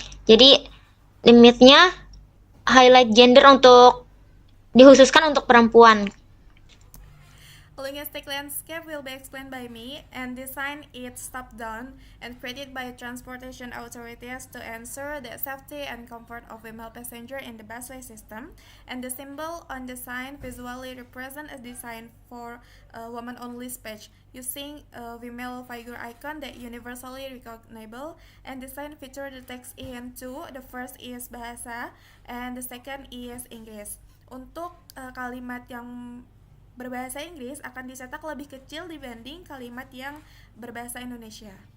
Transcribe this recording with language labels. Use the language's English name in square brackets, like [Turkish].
[Indonesian] Jadi limitnya highlight gender dikhususkan untuk perempuan. [English] Linguistic landscape will be explained by me, and design is top-down and created by transportation authorities to ensure the safety and comfort of female passenger in the busway system. And the symbol on the sign visually represent a design for a woman-only space, using a female figure icon that universally recognizable. And the sign feature the text in two. The first is bahasa, and the second is English. [Indonesian] Untuk kalimat yang berbahasa Inggris akan dicetak lebih kecil dibanding kalimat yang berbahasa Indonesia.